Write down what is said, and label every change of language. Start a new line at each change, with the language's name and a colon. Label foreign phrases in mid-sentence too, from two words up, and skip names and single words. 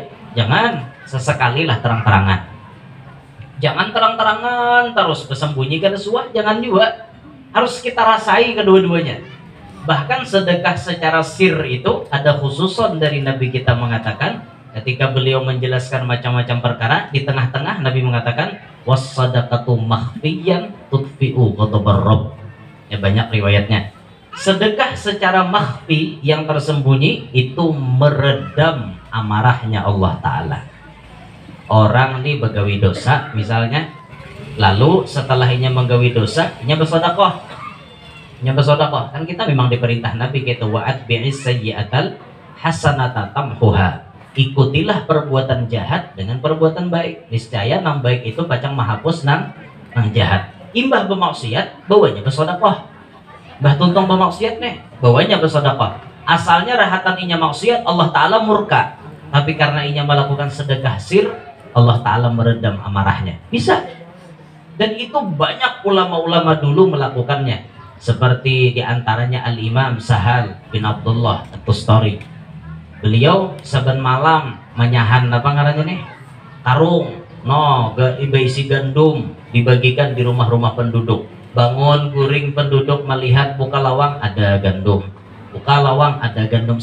Indonesian: Jangan, sesekali lah terang-terangan. Jangan terang-terangan terus bersembunyi
Banjar: kada suah,
Indonesian: jangan juga. Harus kita rasai kedua-duanya. Bahkan sedekah secara sir itu ada khususon dari Nabi kita mengatakan ketika beliau menjelaskan macam-macam perkara, di tengah-tengah Nabi mengatakan
Arabic: والصدقة مخفيا تطفئ غضب الرب.
Indonesian: Ya, banyak riwayatnya. Sedekah secara makhfi yang tersembunyi itu meredam amarahnya Allah Ta'ala.
Banjar: Orang nih begawi dosa misalnya, lalu setelah inya menggawi dosa, inya bersedekah.
Indonesian: Kan kita memang diperintah Nabi gitu,
Arabic: وأتبع السيئة الحسنة تمحها.
Indonesian: Ikutilah perbuatan jahat dengan perbuatan baik.
Banjar: Niscaya nang baik itu pacang menghapus nang jahat. Imbah bermaksiat, bawanya bersedekah. Bah tuntung bermaksiat nih, bawanya bersedekah. Asalnya rahatan inya maksiat, Allah Ta'ala murka.
Indonesian: Tapi karena inya melakukan sedekah sir, Allah Ta'ala meredam amarahnya. Bisa. Dan itu banyak ulama-ulama dulu melakukannya. Seperti diantaranya Al-Imam Sahal bin Abdullah At-Tustari.
Banjar: Beliau saben malam menyahan apa ngarannya nih?
Indonesian: Karung, isi gandum dibagikan di rumah-rumah penduduk.
Banjar: Bangun guring penduduk melihat buka lawang ada gandum. Buka lawang ada gandum.